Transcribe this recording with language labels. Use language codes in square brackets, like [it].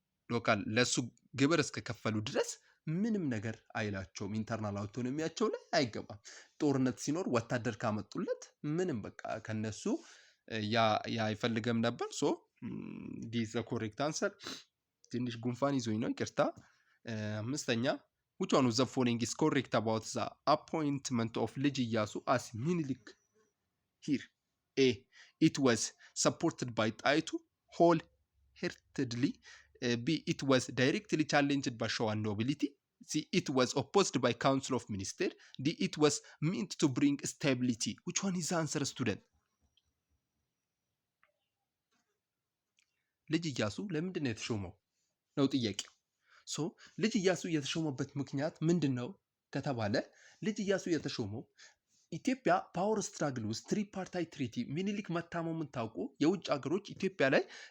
[am] ሎካል ለሱ ግብር እስከከፈሉ ድረስ ምንም ነገር አይላቸውም። ኢንተርናል አውቶኖሚያቸው ላይ አይገባም። ጦርነት ሲኖር ወታደር ካመጡለት ምንም በቃ ከነሱ ያ አይፈልገም ነበር። [en] ሶ ዲስ ዘ ኮሬክት አንሰር። [am] ትንሽ ጉንፋን ይዞኝ ነው ይቅርታ። አምስተኛ [en] which one of the following is correct about the appointment of ልጅ ኢያሱ as ሚኒሊክ here? A it was supported by ጣይቱ wholeheartedly. B it was directly challenged by Shawa nobility. C it was opposed by council of minister. D it was meant to bring stability. Which one is the answer, student? [am] ልጅ ኢያሱ ለምንድን ነው የተሾመው ነው ጥያቄው። ሶ ልጅ ኢያሱ የተሾመበት ምክንያት ምንድነው ከተባለ ልጅ ኢያሱ የተሾመው ኢትዮጵያ ፓወር ስትራግል ውስጥ ትሪፓርታይ ትሪቲ ሚኒሊክ መታመሙን ታውቁ የውጭ ሀገሮች ኢትዮጵያ ላይ